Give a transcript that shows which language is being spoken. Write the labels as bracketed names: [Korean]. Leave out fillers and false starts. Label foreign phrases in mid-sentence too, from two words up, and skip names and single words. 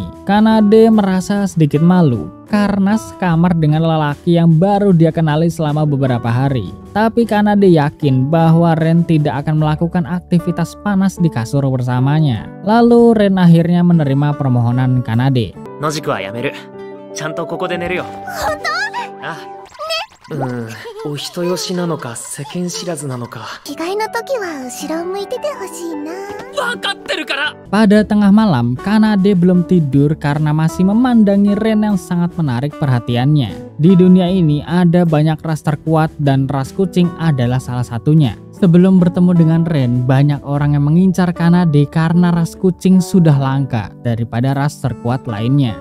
[Indonesian] Kanade merasa sedikit malu karena sekamar dengan lelaki yang baru dia kenali selama beberapa hari. Tapi Kanade yakin bahwa Ren tidak akan melakukan aktivitas panas di kasur bersamanya. Lalu Ren akhirnya menerima permohonan Kanade. [Japanese] 野宿はやめる。ちゃんとここで寝るよ。本当？ああ。お人よしなのか世間知らずなのか。着替えの時は後ろを向いててほしいな。分かってるから。 [Indonesian] Pada tengah malam, Kanade belum tidur karena masih memandangi Ren yang sangat menarik perhatiannya. Di dunia ini ada banyak ras terkuat dan ras kucing adalah salah satunya. Sebelum bertemu dengan Ren, banyak orang yang mengincar Kanade karena ras kucing sudah langka daripada ras terkuat lainnya.